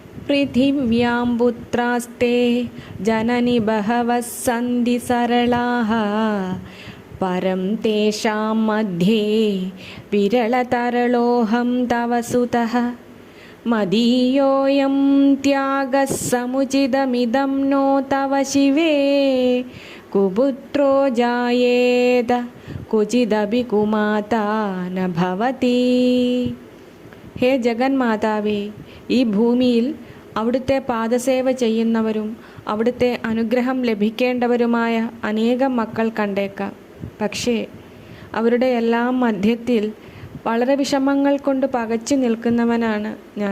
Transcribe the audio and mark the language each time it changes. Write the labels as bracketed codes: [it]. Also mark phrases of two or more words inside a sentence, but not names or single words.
[sa] पृथिव्यां पुत्रास्ते जननि बहवः सन्ति सरलाः परं तेषां मध्ये विरलतरलोऽहं तव सुतः मदीयोऽयं त्यागः समुचितमिदं नो तव शिवे कुपुत्रो जायेत क्वचिदपि कुमाता न भवति. [ml] ഹേ ജഗന്മാതാവേ, ഈ ഭൂമിയിൽ അവിടുത്തെ പാദസേവ ചെയ്യുന്നവരും അവിടുത്തെ അനുഗ്രഹം ലഭിക്കേണ്ടവരുമായ അനേകം മക്കൾ കണ്ടേക്കാം. പക്ഷേ അവരുടെ എല്ലാം മധ്യത്തിൽ വളരെ വിഷമങ്ങൾ കൊണ്ട് പകച്ചു നിൽക്കുന്നവനാണ് ഞാൻ.